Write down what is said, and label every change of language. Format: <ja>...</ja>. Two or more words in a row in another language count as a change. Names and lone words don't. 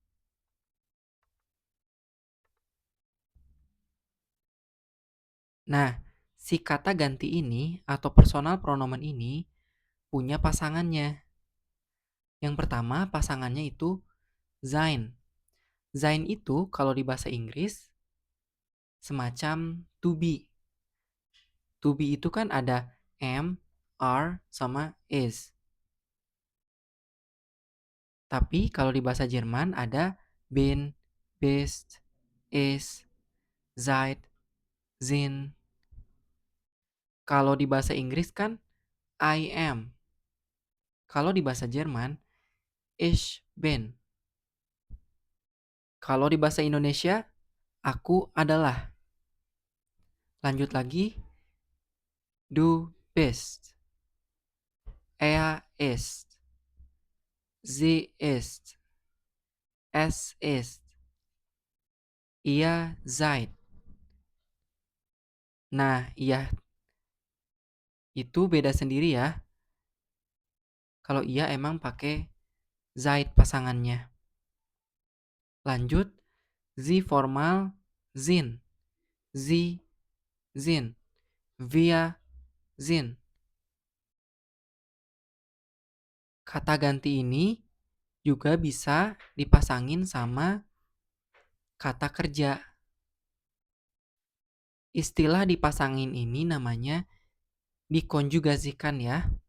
<id>Nah, si kata ganti ini atau</id> <de>personal pronomen</de> <id>ini punya pasangannya. Yang pertama pasangannya itu sein. Sein itu kalau di bahasa Inggris semacam</id> <en>to be. To be</en> <id>itu kan ada</id> <en>am, are,</en> <id>sama is. Tapi kalau di bahasa Jerman ada</id> <de>bin, bist, is, seid, sind.</de> <id>Kalau di bahasa Inggris kan</id> <en>I am.</en> <id>Kalau di bahasa Jerman,</id> <de>ich bin.</de> <id>Kalau di bahasa Indonesia, aku adalah. Lanjut lagi,</id> <de>du bist, er ist, sie ist, es ist, ihr seid.</de> <id>Nah, iya itu beda sendiri ya. Kalau iya emang pakai seid pasangannya. Lanjut,</id> <de>sie formal, sind, sie sind, wir sind.</de> <id>Kata ganti ini juga bisa dipasangin sama kata kerja. Istilah dipasangin ini namanya dikonjugasikan ya.</id>